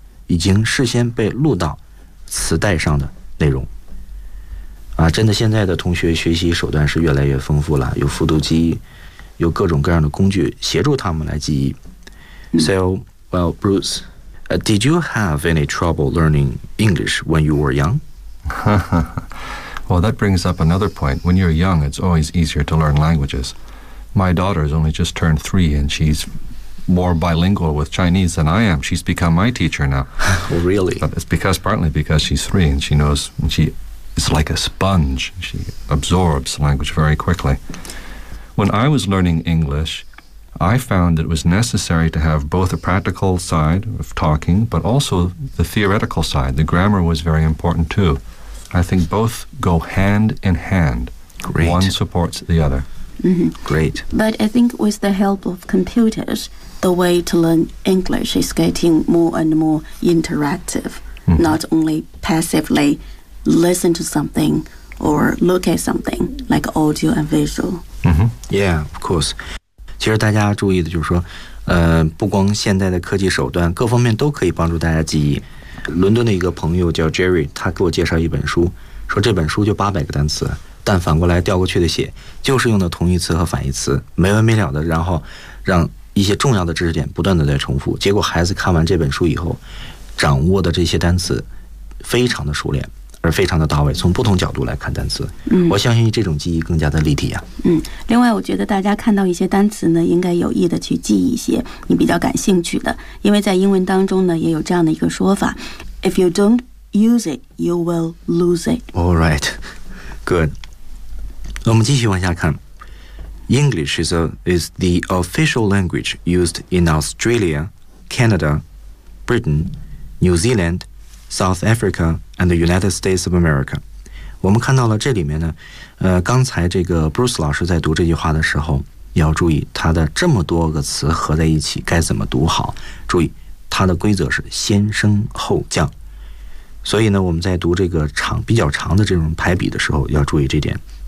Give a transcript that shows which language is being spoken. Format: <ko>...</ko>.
<zh>已经事先被录到磁带上的内容。啊，真的现在的同学学习手段是越来越丰富了，有复读机，有各种各样的工具协助他们来记忆。</zh> <en>So, well, Bruce, did you have any trouble learning English when you were young? Well, that brings up another point. When you're young, it's always easier to learn languages. My daughter has only just turned 3, and she's more bilingual with Chinese than I am. She's become my teacher now. Really? But it's because, partly because she's 3, and she knows, and she is like a sponge. She absorbs language very quickly. When I was learning English, I found it was necessary to have both a practical side of talking, but also the theoretical side. The grammar was very important, too. I think both go hand in hand. Great. One supports the other. Mm-hmm. Great. But I think with the help of computers, the way to learn English is getting more and more interactive, mm-hmm. not only passively listen to something or look at something like audio and visual. Mm-hmm. Yeah, of course.</en> <zh>其实大家注意的就是说，不光现在的科技手段，各方面都可以帮助大家记忆。伦敦的一个朋友叫 Jerry， 他给我介绍一本书，说这本书就800个单词，但反过来调过去的写，就是用的同义词和反义词，没完没了的，然后让一些重要的知识点不断的在重复。结果孩子看完这本书以后，掌握的这些单词非常的熟练，而非常的到位，从不同角度来看单词。嗯，我相信这种记忆更加的立体啊。嗯，另外我觉得大家看到一些单词呢，应该有意的去记一些你比较感兴趣的，因为在英文当中呢也有这样的一个说法，</zh> <en>If you don't use it, you will lose it. All right, good.</en> <zh>我们继续往下看。</zh> <en>English is the official language used in Australia, Canada, Britain, New Zealand, South Africa,and the United States of America.</en> <zh>我们看到了这里面呢，刚才这个 Bruce 老师在读这句话的时候要注意他的这么多个词合在一起该怎么读好，注意他的规则是先升后降，所以呢我们在读这个长比较长的这种排比的时候要注意这点。</zh>